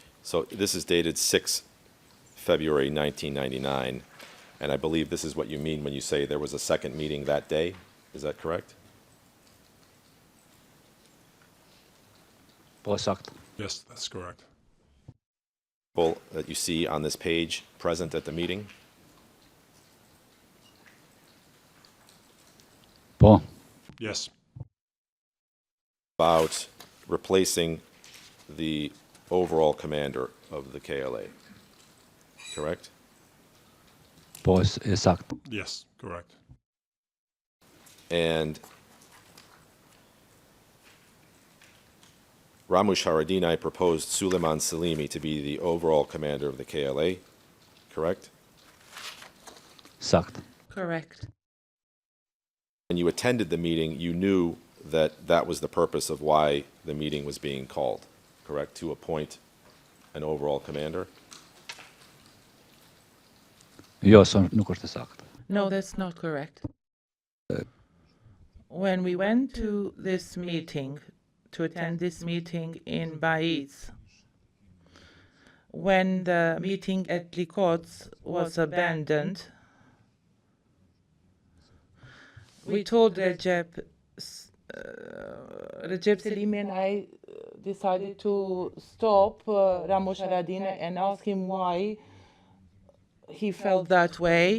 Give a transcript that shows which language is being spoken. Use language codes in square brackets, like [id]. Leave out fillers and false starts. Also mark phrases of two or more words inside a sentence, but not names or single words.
[en] So this is dated 6 February 1999, and I believe this is what you mean when you say there was a second meeting that day. Is that correct? [sq] Po, saktë. [en] Yes, that's correct. People that you see on this page present at the meeting? [sq] Po, [en] Yes, About replacing the overall commander of the KLA, correct? [sq] po, e saktë. [en] yes, correct. And Ramush Haradinaj proposed Suleiman Salimi to be the overall commander of the KLA, correct? [sq] Saktë. [en] Correct. When you attended the meeting, you knew that that was the purpose of why the meeting was being called, correct? To appoint an overall commander? [sq] Jo, nuk është e saktë. [en] No, that's not correct. When we went to this meeting, to attend this meeting in Baiz, when the meeting at Likots was abandoned, we told Recep Selimi and I decided to stop Ramush Haradinaj and ask him why he felt that way.